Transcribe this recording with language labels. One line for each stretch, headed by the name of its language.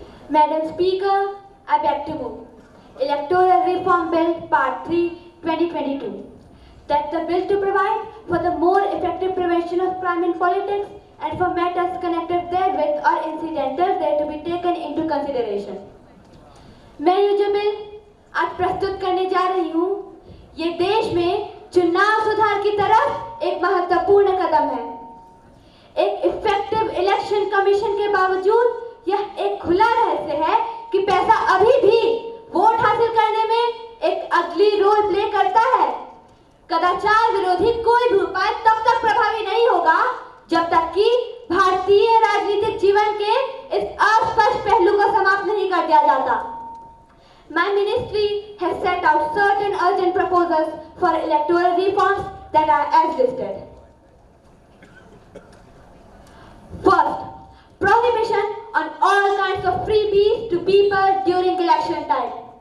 English: Madam Speaker, I beg to move Electoral Reform Bill Part 3, 2022. That the bill to provide for the more effective prevention of crime in politics and for matters connected therewith or incidental there to be taken into consideration.
Hindi: मैं ये जो bill आज प्रस्तुत करने जा रही हूँ, ये देश में चुनाव सुधार की तरफ एक महत्वपूर्ण कदम है। एक इफेक्टिव इलेक्शन कमीशन के बावजूद यह एक खुला रहस्य है कि पैसा अभी भी वोट हासिल करने में एक अगली रोल प्ले करता है। कदाचार विरोधी कोई भी उपाय तब तक प्रभावी नहीं होगा जब तक कि भारतीय राजनीतिक जीवन के इस अस्पष्ट पहलू को समाप्त नहीं कर दिया जाता।
English: My ministry has set out certain urgent proposals for electoral reforms that are as listed. First, prohibition on all kinds of freebies to people during election time.